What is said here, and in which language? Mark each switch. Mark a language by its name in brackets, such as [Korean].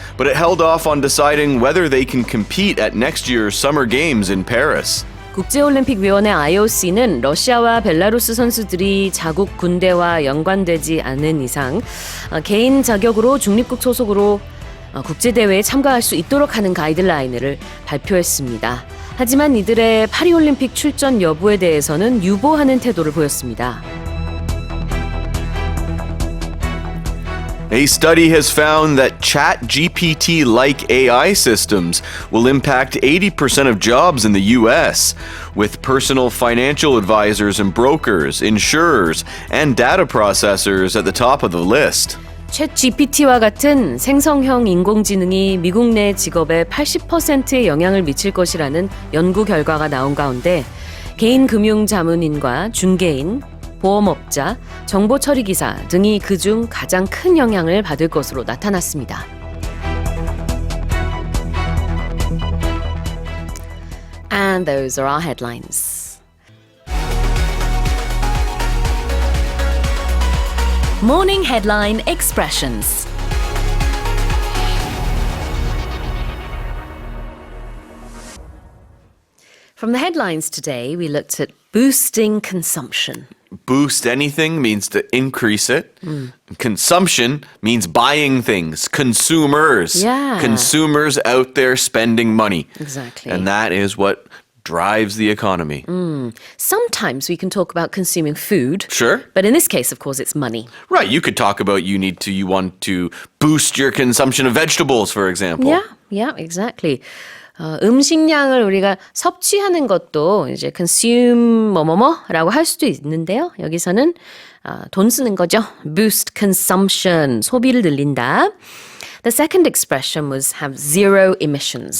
[English] But it held off on deciding whether they can compete at next year's Summer Games in Paris. [Korean] 국제올림픽위원회 IOC는 러시아와 벨라루스 선수들이 자국 군대와 연관되지 않은 이상 개인 자격으로 중립국 소속으로 국제대회에 참가할 수 있도록 하는 가이드라인을 발표했습니다. 하지만 이들의 파리올림픽 출전 여부에 대해서는 유보하는 태도를 보였습니다. [English] A study has found that ChatGPT-like AI systems will impact 80% of jobs in the US, with personal financial advisors and brokers, insurers, and data processors at the top of the list. [Korean] 챗 GPT와 같은 생성형 인공지능이 미국 내 직업의 80%에 영향을 미칠 것이라는 연구 결과가 나온 가운데 개인 금융 자문인과 중개인, 보험업자, 정보처리기사 등이 그중 가장 큰 영향을 받을 것으로 나타났습니다. [English] And those are our headlines. Morning Headline Expressions. From the headlines today, we looked at boosting consumption. Boost anything means to increase it. Consumption means buying things. Consumers. Yeah. Consumers out there spending money. Exactly. And that is what drives the economy. Sometimes we can talk about consuming food. Sure. But in this case, of course, it's money. Right, you could talk about you want to boost your consumption of vegetables, for example. Yeah, exactly. [Korean] 음식량을 우리가 섭취하는 것도 이제 consume 뭐뭐뭐라고 할 수도 있는데요. 여기서는 돈 쓰는 거죠. [English] Boost consumption, [Korean] 소비를 늘린다. [English] The second expression was have zero emissions.